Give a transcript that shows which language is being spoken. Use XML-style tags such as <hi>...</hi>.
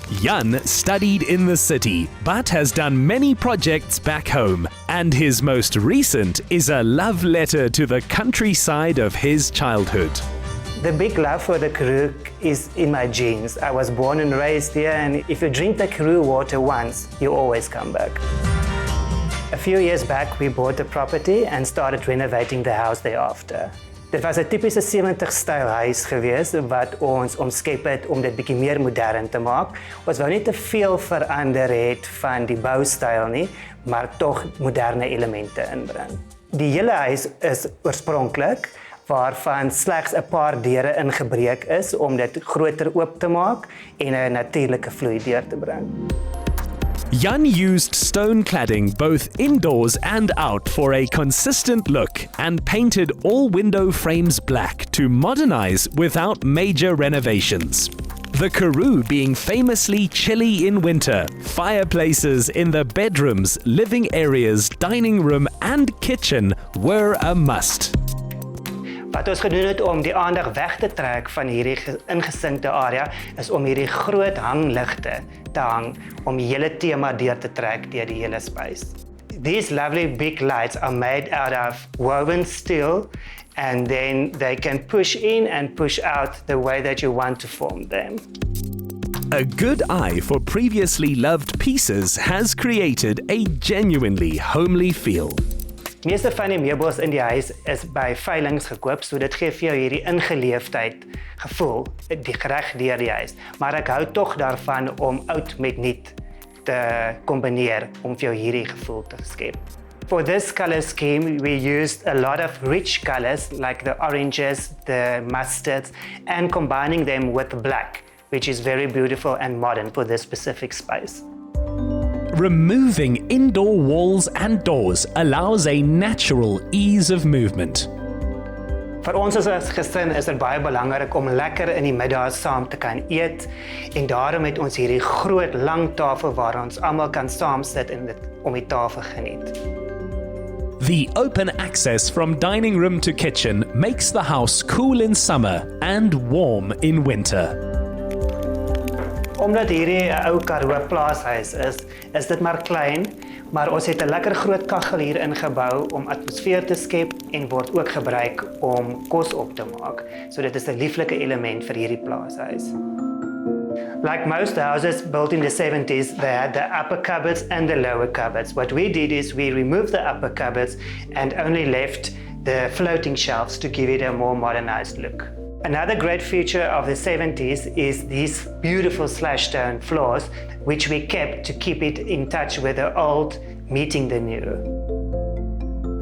<en>Jan studied in the city, but has done many projects back home, and his most recent is a love letter to the countryside of his childhood. The big love for the Karoo is in my genes. I was born and raised here, and if you drink the Karoo water once, you always come back. A few years back, we bought the property and started renovating the house thereafter.</en> <af>Dit was 'n tipiese 70s-styl huis geweest wat ons omskep het om dit bietjie meer modern te maak. Ons wou nie te veel verander het van die boustyl nie, maar tog moderne elemente inbring. Die hele huis is oorspronklik waarvan slegs 'n paar deure ingebreek is om dit groter oop te maak en 'n natuurlike vloei deur te bring.</af> <en>Jan used stone cladding both indoors and out for a consistent look and painted all window frames black to modernize without major renovations. The Karoo being famously chilly in winter, fireplaces in the bedrooms, living areas, dining room and kitchen were a must.</en> <af>Wat ons gedoen het om die aandag weg te trek van hierdie ingesinkte area is om hierdie groot hangligte te hang om die hele tema deur te trek deur die hele space. These lovely big lights are made out of woven steel</af> <en>and then they can push in and push out the way that you want to form them. A good eye for previously loved pieces has created a genuinely homely feel.</en> <af>Meeste van die meubels in die huis is by veilings gekoop, so dit gee vir jou hierdie ingeleefdheid gevoel, die reg deur die huis. Maar ek hou tog daarvan om oud met nuut te kombineer om vir jou hierdie gevoel te skep.</af> <en>For this color scheme, we used a lot of rich colors like the oranges, the mustards, and combining them with black, which is very beautiful and modern for this specific space. Removing indoor walls and doors allows a natural ease of movement.</en> <af>Vir ons as 'n gesin is dit baie belangrik om lekker in die middag saam te kan eet en daarom het ons hierdie groot lang tafel waar ons almal kan saam sit en dit om die tafel geniet.</af> <en>The open access from dining room to kitchen makes the house cool in summer and warm in winter.</en> <af>Omdat hierdie 'n ou Karoo plaashuis is dit maar klein, maar ons het 'n lekker groot kaggel hier ingebou om atmosfeer te skep en word ook gebruik om kos op te maak. So dit is 'n lieflike element vir hierdie plaashuis.</af> <en>Like most houses built in the 70s, they had the upper cupboards and the lower cupboards. What we did is we removed the upper cupboards and only left the floating shelves to give it a more modernized look. Another great feature of the 70s is these beautiful slash stone floors, which we kept to keep it in touch with the old meeting the new.</en>